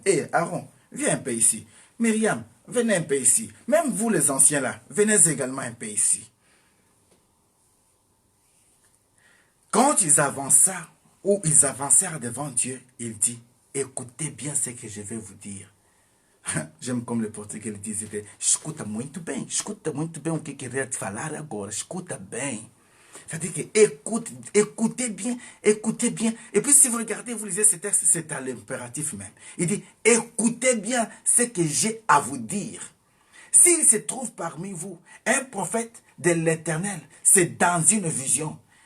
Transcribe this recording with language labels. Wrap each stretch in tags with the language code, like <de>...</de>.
<fr>Hé, Aaron, viens un peu ici. Myriam, venez un peu ici. Même vous les anciens là, venez également un peu ici. Quand ils avancèrent, ou ils avancèrent devant Dieu, il dit, écoutez bien ce que je vais vous dire. J'aime comme le portugais disait,</fr> <pt>escuta muito bem o que queria te falar agora, escuta bem.</pt> <fr>C'est-à-dire que écoutez bien. Et puis si vous regardez, vous lisez ce texte, c'est à l'impératif même. Il dit, écoutez bien ce que j'ai à vous dire. S'il se trouve parmi vous un prophète de l'Éternel, c'est dans une vision.</fr>